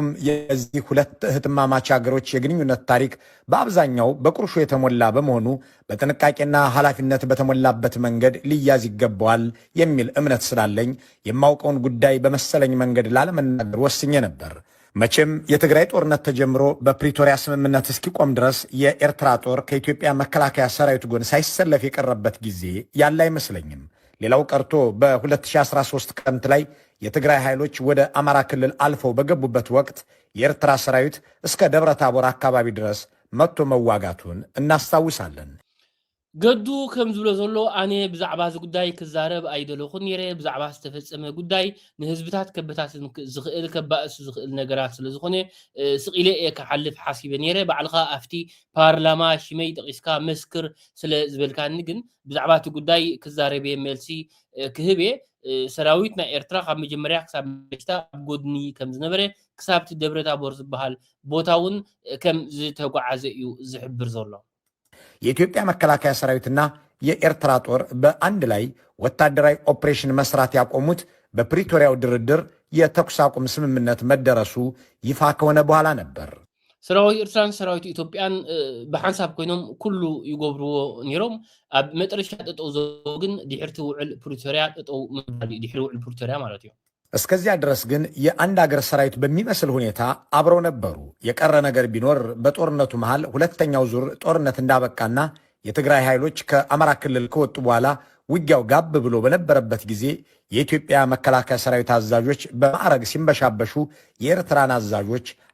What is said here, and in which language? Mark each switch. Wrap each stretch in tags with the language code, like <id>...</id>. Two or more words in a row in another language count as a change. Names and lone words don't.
<am>የዚህ ሁለት እህትማማች ሀገሮች የግንኙነት ታሪክ በአብዛኛው በቁርሾ የተሞላ በመሆኑ በጥንቃቄና ኃላፊነት በተሞላበት መንገድ ሊያዝ ይገባዋል የሚል እምነት ስላለኝ የማውቀውን ጉዳይ በመሰለኝ መንገድ ላለመናገር ወስኜ ነበር። መቼም የትግራይ ጦርነት ተጀምሮ በፕሪቶሪያ ስምምነት እስኪቆም ድረስ የኤርትራ ጦር ከኢትዮጵያ መከላከያ ሰራዊት ጎን ሳይሰለፍ የቀረበት ጊዜ ያለ አይመስለኝም። ሌላው ቀርቶ በ2013 ክረምት ላይ የትግራይ ኃይሎች ወደ አማራ ክልል አልፈው በገቡበት ወቅት የኤርትራ ሰራዊት እስከ ደብረ ታቦር አካባቢ ድረስ መጥቶ መዋጋቱን እናስታውሳለን።</am> <ti>ገዱ ከም ዝብሎ ዘሎ ኣነ ብዛዕባ እዚ ጉዳይ ክዛረብ ኣይደለኹን ነይረ ብዛዕባ ዝተፈፀመ ጉዳይ ንህዝብታት ከበታትን ዝኽእል ከባእሱ ዝኽእል ነገራት ስለ ዝኾነ ስቂለ እየ ክሓልፍ ሓሲበ ነይረ ባዕልኻ ኣፍቲ ፓርላማ ሽመይ ጠቂስካ መስክር ስለ ዝበልካኒ ግን ብዛዕባ እቲ ጉዳይ ክዛረብ እየ መልሲ ክህብ እየ ሰራዊት ናይ ኤርትራ ካብ መጀመርያ ክሳብ መጨረሻ ኣብ ጎድኒ ከም ዝነበረ ክሳብቲ ደብረ ታቦር ዝበሃል ቦታ እውን ከም ዝተጓዓዘ እዩ ዝሕብር ዘሎ።</ti> <am>የኢትዮጵያ መከላከያ ሰራዊትና የኤርትራ ጦር በአንድ ላይ ወታደራዊ ኦፕሬሽን መስራት ያቆሙት በፕሪቶሪያው ድርድር የተኩስ አቁም ስምምነት መደረሱ ይፋ ከሆነ በኋላ ነበር።</am> <ti>ሰራዊት ኤርትራን ሰራዊት ኢትዮጵያን በሓንሳብ ኮይኖም ኩሉ ይገብርዎ ነይሮም ኣብ መጨረሻ ጠጠው ዘሎ ግን ድሕርቲ ውዕል ፕሪቶሪያ ጠጠው ምባል ድሕሪ ውዕል ፕሪቶሪያ ማለት እዩ።</ti> <am>እስከዚያ ድረስ ግን የአንድ አገር ሰራዊት በሚመስል ሁኔታ አብረው ነበሩ። የቀረ ነገር ቢኖር በጦርነቱ መሃል ሁለተኛው ዙር ጦርነት እንዳበቃና የትግራይ ኃይሎች ከአማራ ክልል ከወጡ በኋላ ውጊያው ጋብ ብሎ በነበረበት ጊዜ የኢትዮጵያ መከላከያ ሰራዊት አዛዦች በማዕረግ ሲንበሻበሹ የኤርትራን አዛዦች</am>